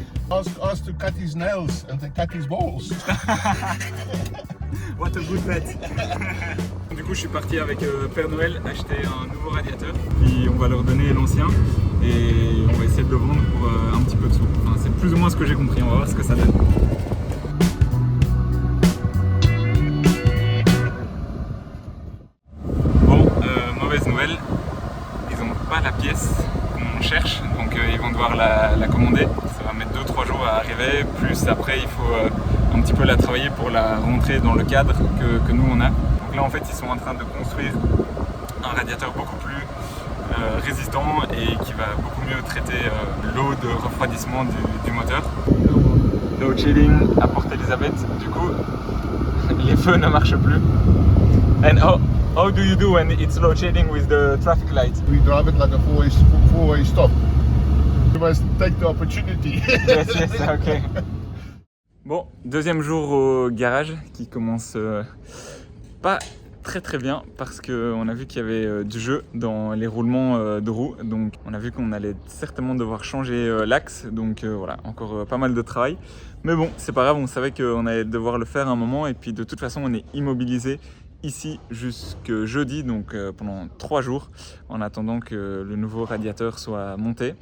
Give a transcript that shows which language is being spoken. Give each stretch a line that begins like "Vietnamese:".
English: Ask to cut his nails and to cut his balls. What a good bet.
French: Du coup, je suis parti avec Père Noël acheter un nouveau radiateur. Puis on va leur donner l'ancien et on va essayer de le vendre pour un petit peu de sous. Enfin, c'est plus ou moins ce que j'ai compris. On va voir ce que ça donne. Bon, mauvaise nouvelle. Ils n'ont pas la pièce qu'on cherche, donc ils vont devoir la commander. Ça va mettre 2-3 jours à arriver. Plus après, il faut un petit peu la travailler pour la rentrer dans le cadre que nous on a. Donc là en fait ils sont en train de construire un radiateur beaucoup plus résistant et qui va beaucoup mieux traiter l'eau de refroidissement du moteur. Load shedding à Port Elizabeth, du coup les feux ne marchent plus.
English: And oh, How do you do when it's load shedding with the traffic light? We drive it like a four-way stop. You must take the opportunity. Yes, yes, ok.
French: Bon, deuxième jour au garage qui commence pas très bien parce qu'on a vu qu'il y avait du jeu dans les roulements de roues. Donc on a vu qu'on allait certainement devoir changer l'axe. Donc voilà, encore pas mal de travail. Mais bon, c'est pas grave, on savait qu'on allait devoir le faire un moment. Et puis de toute façon, on est immobilisé ici jusque jeudi, donc pendant 3 jours, en attendant que le nouveau radiateur soit monté.